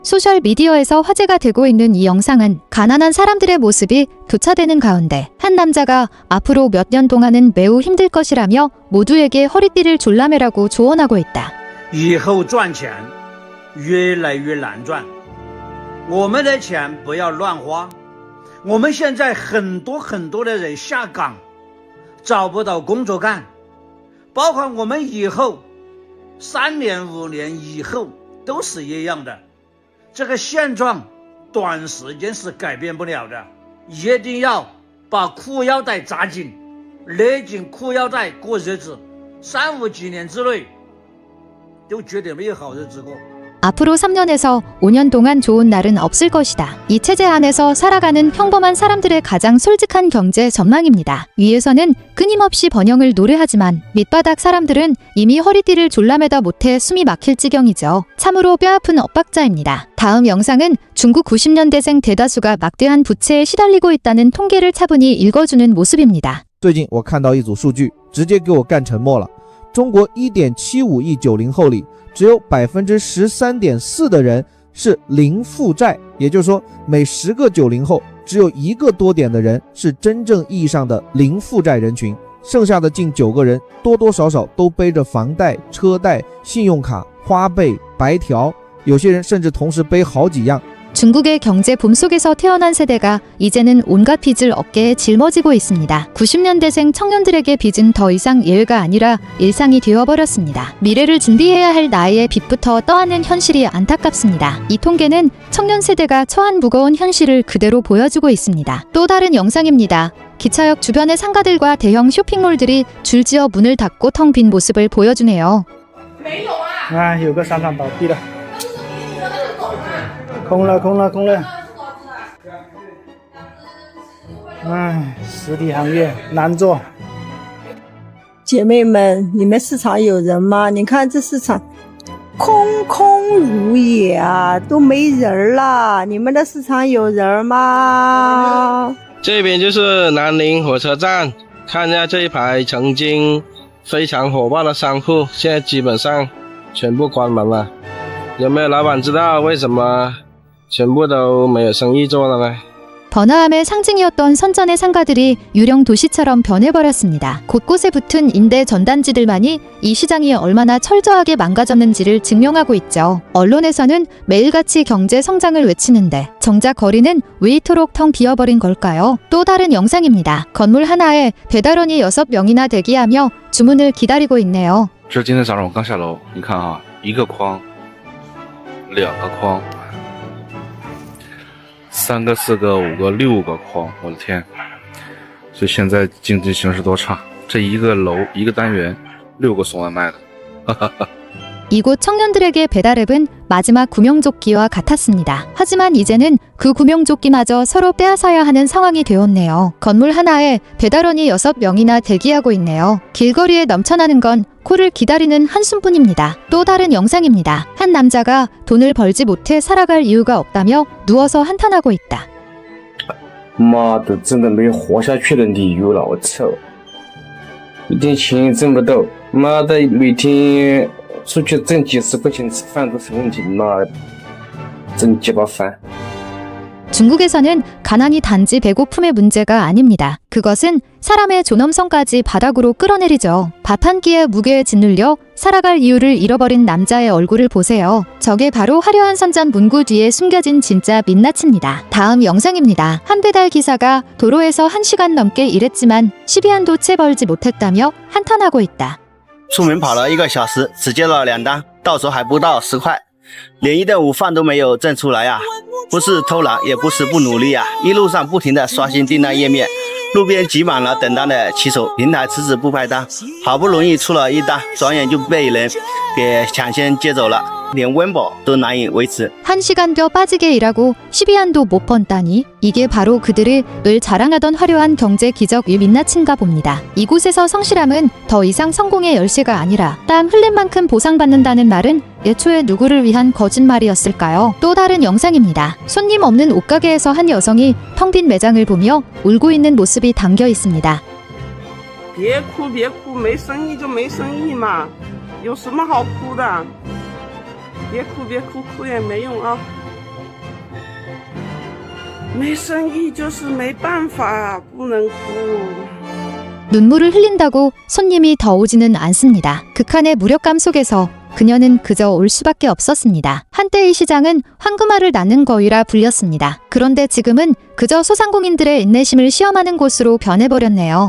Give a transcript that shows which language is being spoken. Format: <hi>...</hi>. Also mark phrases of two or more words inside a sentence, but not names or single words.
<ko>소셜미디어에서 화제가 되고 있는 이 영상은 가난한 사람들의 모습이 교차되는 가운데 한 남자가 앞으로 몇 년 동안은 매우 힘들 것이라며 모두에게 허리띠를 졸라매라고 조언하고 있다.</ko> <zh>以后赚钱越来越难赚，我们的钱不要乱花。我们现在很多的人下岗，找不到工作干，包括我们以后3年5年以后都是一样的。这个现状短时间是改变不了的，一定要把裤腰带扎紧，勒紧裤腰带过日子，3、5几年之内都绝对没有好日子过。</zh> <ko>앞으로 3년에서 5년 동안 좋은 날은 없을 것이다. 이 체제 안에서 살아가는 평범한 사람들의 가장 솔직한 경제 전망입니다. 위에서는 끊임없이 번영을 노래하지만 밑바닥 사람들은 이미 허리띠를 졸라매다 못해 숨이 막힐 지경이죠. 참으로 뼈아픈 엇박자입니다. 다음 영상은 중국 90년대생 대다수가 막대한 부채에 시달리고 있다는 통계를 차분히 읽어주는 모습입니다.</ko> <zh>最近我看到一组数据，直接给我干沉默了。中国1.75亿90后里，只有13.4%的人是零负债，也就是说，每10个90后只有1个多点的人是真正意义上的零负债人群，剩下的近9个人多多少少都背着房贷、车贷、信用卡、花呗、白条，有些人甚至同时背好几样。</zh> <ko>중국의 경제 붐 속에서 태어난 세대가 이제는 온갖 빚을 어깨에 짊어지고 있습니다. 90년대생 청년들에게 빚은 더 이상 예외가 아니라 일상이 되어버렸습니다. 미래를 준비해야 할 나이에 빚부터 떠안는 현실이 안타깝습니다. 이 통계는 청년 세대가 처한 무거운 현실을 그대로 보여주고 있습니다. 또 다른 영상입니다. 기차역 주변의 상가들과 대형 쇼핑몰들이 줄지어 문을 닫고 텅 빈 모습을 보여주네요.</ko> <zh>有个商场倒闭了。 空了，唉，实体行业难做。姐妹们，你们市场有人吗？你看这市场空空如也啊，都没人了。你们的市场有人吗？这边就是南宁火车站，看一下这一排曾经非常火爆的商铺，现在基本上全部关门了。有没有老板知道为什么 全部都没有生意做了呢？</zh> <ko>번화함의 상징이었던 선전의 상가들이 유령 도시처럼 변해버렸습니다. 곳곳에 붙은 임대 전단지들만이 이 시장이 얼마나 철저하게 망가졌는지를 증명하고 있죠. 언론에서는 매일같이 경제 성장을 외치는데 정작 거리는 왜 이토록 텅 비어버린 걸까요? 또 다른 영상입니다. 건물 하나에 배달원이 6명이나 대기하며 주문을 기다리고 있네요.</ko> <zh>这是今天早上我刚下楼，你看啊，一个筐，2个筐。 3个、4个、5个、6个筐，我的天！所以现在经济形势多差，这一个楼一个单元6个送外卖的，哈哈哈。</zh> <ko>이곳 청년들에게 배달앱은 마지막 구명조끼와 같았습니다. 하지만 이제는 그 구명조끼마저 서로 빼앗아야 하는 상황이 되었네요. 건물 하나에 배달원이 6명이나 대기하고 있네요. 길거리에 넘쳐나는 건 코를 기다리는 한숨뿐입니다. 또 다른 영상입니다. 한 남자가 돈을 벌지 못해 살아갈 이유가 없다며 누워서 한탄하고 있다.</ko> <zh>妈的，真的没有活下去的理由了，我操！一点钱也挣不到，妈的，每天 出去挣几十块钱吃饭都是问题，妈真鸡巴烦。</zh> <ko>중국에서는 가난이 단지 배고픔의 문제가 아닙니다. 그것은 사람의 존엄성까지 바닥으로 끌어내리죠. 밥 한 끼에 무게에 짓눌려 살아갈 이유를 잃어버린 남자의 얼굴을 보세요. 저게 바로 화려한 선전 문구 뒤에 숨겨진 진짜 민낯입니다. 다음 영상입니다. 한 배달 기사가 도로에서 1시간 넘게 일했지만 12안도 채 벌지 못했다며 한탄하고 있다.</ko> <zh>出门跑了1个小时，只接了2单，到手还不到10块，连一顿午饭都没有挣出来啊！不是偷懒，也不是不努力啊！一路上不停地刷新订单页面，路边挤满了等单的骑手，平台迟迟不派单，好不容易出了1单，转眼就被人给抢先接走了，连温饱都难以维持。</zh> <ko>1시간도 빠지게 일하고 12안도 못 번다니? 이게 바로 그들이 늘 자랑하던 화려한 경제 기적의 민낯인가 봅니다. 이곳에서 성실함은 더 이상 성공의 열쇠가 아니라 땀 흘린 만큼 보상받는다는 말은 애초에 누구를 위한 거짓말이었을까요? 또 다른 영상입니다. 손님 없는 옷가게에서 한 여성이 텅 빈 매장을 보며 울고 있는 모습이 담겨 있습니다.</ko> <zh>别哭别哭，没生意就没生意嘛，有什么好哭的？别哭别哭，哭也没用啊。没生意就是没办法，不能哭。</zh> <ko>눈물을 흘린다고 손님이 더 오지는 않습니다. 극한의 무력감 속에서 그녀는 그저 올 수밖에 없었습니다. 한때 이 시장은 황금알을 낳는 거위라 불렸습니다. 그런데 지금은 그저 소상공인들의 인내심을 시험하는 곳으로 변해버렸네요.</ko>